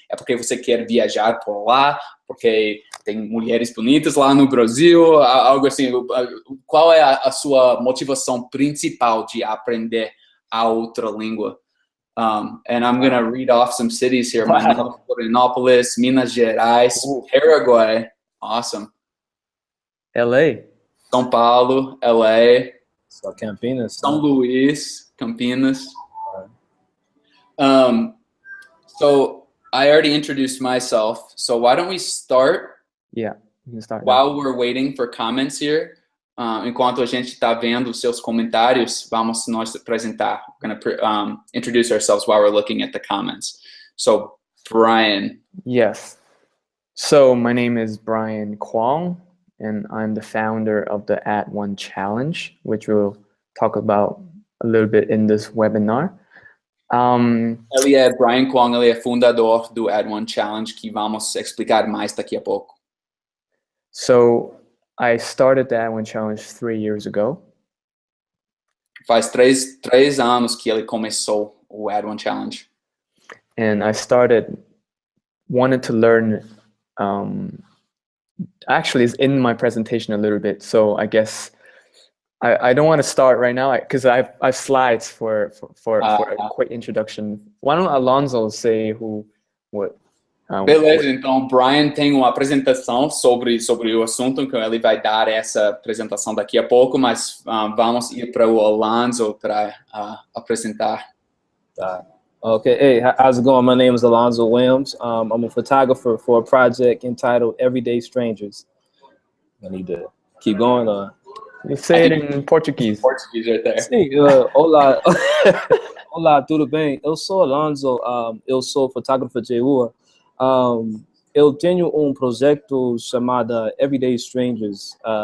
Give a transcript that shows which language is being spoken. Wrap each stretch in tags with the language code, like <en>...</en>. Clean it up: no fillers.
<pt>É porque você quer viajar por lá, porque tem mulheres bonitas lá no Brasil, algo assim. Qual é a sua motivação principal de aprender a outra língua?</pt> <en>And I'm going to read off some cities here. Manaus, Florianópolis, Minas Gerais, Paraguay. Awesome. LA. São Paulo, LA. So Campinas. São Luís, Campinas. So I already introduced myself. So why don't we start? Yeah, you can start. While we're waiting for comments here.</en> <pt>Enquanto a gente está vendo os seus comentários, vamos nós apresentar.</pt> <en>We're going to introduce ourselves while we're looking at the comments. So, Brian. Yes. So my name is Brian Kwong, and I'm the founder of the Add1Challenge, which we'll talk about a little bit in this webinar.</en> <pt>Ele é Brian Kwong, ele é fundador do Add1Challenge, que vamos explicar mais daqui a pouco.</pt> <en>So I started the Add1Challenge 3 years ago.</en> <pt>Faz três anos que ele começou o Add1Challenge.</pt> <en>And I wanted to learn, actually it's in my presentation a little bit, so I guess I don't want to start right now because I have slides for a quick introduction. Why don't Alonzo say what?</en> <pt>Beleza, então o Brian tem uma apresentação sobre o assunto, então ele vai dar essa apresentação daqui a pouco, mas vamos ir para o Alonzo para apresentar.</pt> <en>Okay, hey, how's it going? My name is Alonzo Williams. I'm a photographer for a project entitled Everyday Strangers. I need to keep going. You say it in Portuguese. Portuguese right there.</en> <pt>Sim, olá. Olá, tudo bem? Eu sou Alonzo, eu sou fotógrafo de rua. Eu tenho um projeto chamado Everyday Strangers.</pt>